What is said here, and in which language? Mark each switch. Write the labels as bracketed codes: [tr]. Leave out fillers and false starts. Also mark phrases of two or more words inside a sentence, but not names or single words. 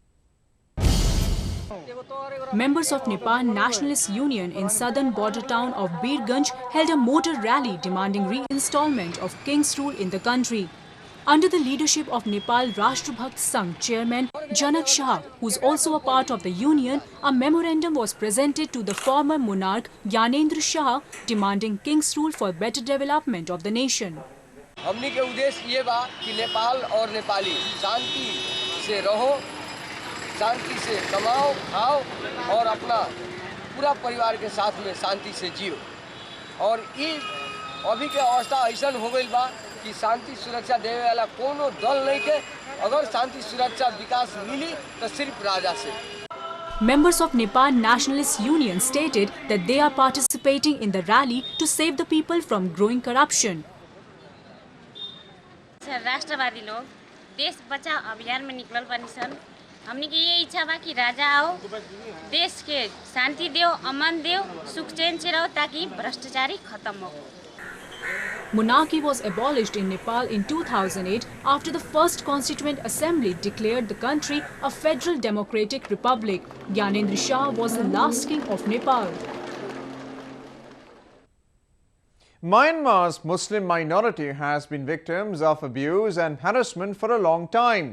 [en] Members of Nepal Nationalist Union in southern border town of Birgunj held a motor rally demanding reinstallment of king's rule in the country. Under the leadership of Nepal Rashtrabhakt Sangh chairman Janak Shah, who is also a part of the union, a memorandum was presented to the former monarch Gyanendra Shah demanding king's rule for better development of the nation. [bho] हमनी के उद्देश्य ये बा कि नेपाल और नेपाली शांति से रहो, शांति से कमाओ, खाओ और अपना पूरा परिवार के साथ में शांति से जियो। और ये अभी के अवस्था ऐसा हो गई बा कि शांति सुरक्षा देवे वाला कोनो दल नहीं के, अगर शांति सुरक्षा विकास मिली तो सिर्फ राजा से। [en] Members of Nepal Nationalist Union stated that they are participating in the rally to save the people from growing corruption. [bho] राष्ट्रवादी लोग देश बचाओ अभियान में निकलल बानी सन। हमनी के ये इच्छा बा कि राजा आओ, देश के शांति देओ, अमन देओ, सुख चैन से रहो ताकि भ्रष्टाचारी खत्म हो। [en] Monarchy was abolished in Nepal in 2008 after the first Constituent Assembly declared the country a federal democratic republic. Gyanendra Shah was the last king of Nepal. Myanmar's Muslim minority has been victims of abuse and harassment for a long time.